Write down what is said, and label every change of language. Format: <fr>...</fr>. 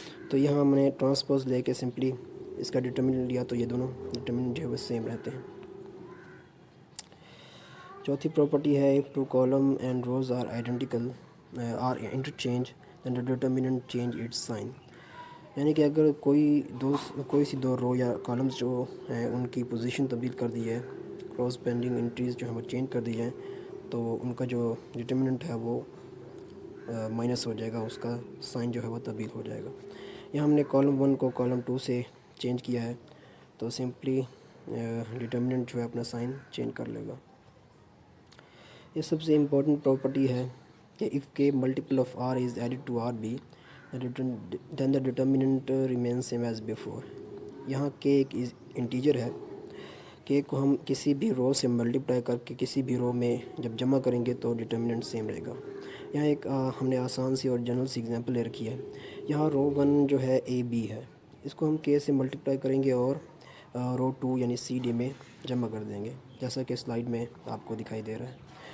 <ur>تو یہاں ہم نے ٹرانسپوز لے کے سمپلی اس کا ڈٹرمننٹ لیا، تو یہ دونوں ڈٹرمننٹ جو ہے وہ سیم رہتے ہیں. چوتھی پراپرٹی ہے</ur> <en>if two column and rows are identical are interchange then the determinant change its sign.</en> <ur>یعنی کہ اگر کوئی سی دو رو یا کالمز جو ہیں ان کی پوزیشن تبدیل کر دی ہے، کورسپونڈنگ انٹریز جو ہیں وہ چینج کر دی جائیں، تو ان کا جو ڈٹرمننٹ ہے وہ مائنس ہو جائے گا، اس کا سائن جو ہے وہ تبدیل ہو جائے گا. یہاں ہم نے کالم 1 کو کالم 2 سے چینج کیا ہے، تو سمپلی ڈٹرمننٹ جو ہے اپنا سائن چینج کر لے گا. یہ سب سے امپورٹنٹ پراپرٹی ہے کہ</ur> <en>if k multiple of r is added to rb then the determinant remains same as before.</en> <ur>یہاں k ایک انٹیجر ہے. k کو ہم کسی بھی رو سے ملٹیپلائی کر کے کسی بھی رو میں جب جمع کریں گے تو ڈٹرمننٹ سیم رہے گا. یہاں ایک ہم نے آسان سی اور جنرل سی ایگزامپل لے رکھی ہے. یہاں رو 1 جو ہے اے بی ہے, اس کو ہم کے سے ملٹیپلائی کریں گے اور رو 2 یعنی سی ڈی میں جمع کر دیں گے, جیسا کہ سلائیڈ میں آپ کو دکھائی دے رہا ہے.</ur>